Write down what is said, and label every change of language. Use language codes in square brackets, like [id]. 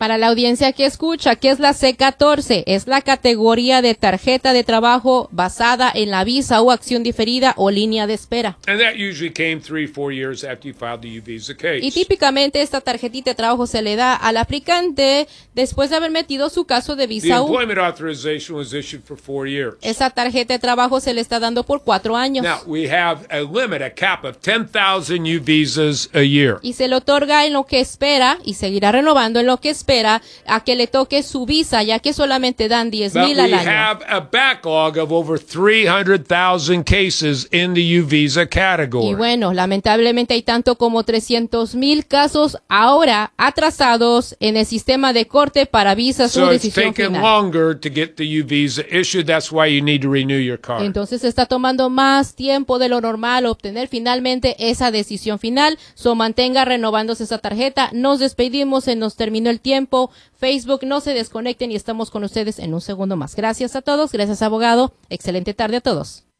[es] Para la audiencia que escucha, ¿qué es la C-14? Es la categoría de tarjeta de trabajo basada en la visa o acción diferida o línea de espera. [en] And that usually came 3-4 years after you filed the U visa case. [es] Y típicamente esta tarjetita de trabajo se le da al aplicante después de haber metido su caso de visa [en] U. The employment authorization was issued for 4 years. [es] Esa tarjeta de trabajo se le está dando por 4 años. [en] Now we have a limit, a cap of 10,000 U visas a year. [es] Y se le otorga en lo que espera y seguirá renovando en lo que espera a que le toque su visa, ya que solamente dan 10,000 al año. [en] We have a backlog of over 300,000 cases in the U visa category. [es] Y bueno, lamentablemente hay tanto como 300,000 casos ahora atrasados en el sistema de corte para visas [en] so [es] o decisión final. [en] So it's taking longer to get the U visa issued. That's why you need to renew your card. [es] Entonces está tomando más tiempo de lo normal obtener finalmente esa decisión final. So mantenga renovándose esa tarjeta. Nos despedimos, se nos terminó el tiempo. Facebook, no se desconecten y estamos con ustedes en un segundo más. Gracias a todos, gracias abogado. Excelente tarde a todos.